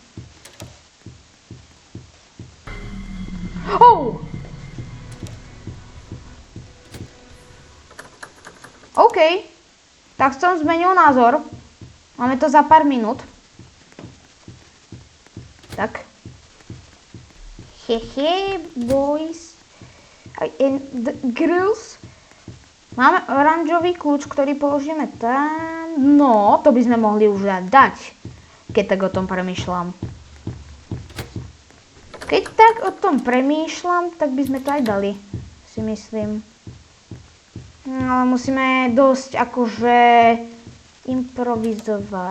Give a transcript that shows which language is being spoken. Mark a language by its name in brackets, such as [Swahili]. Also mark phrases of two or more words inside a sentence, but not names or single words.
[Slovak] Oh! OK, tak som zmenil názor. Máme to za pár minút. Tak. Hehe, [English] boys and girls. [Slovak] Máme oranžový kľúč, ktorý položíme tam. No, to by sme mohli už dať, keď tak o tom premýšľam. Keď tak o tom premýšľam, tak by sme to aj dali, si myslím. No, ale musíme dosť akože improvizovať.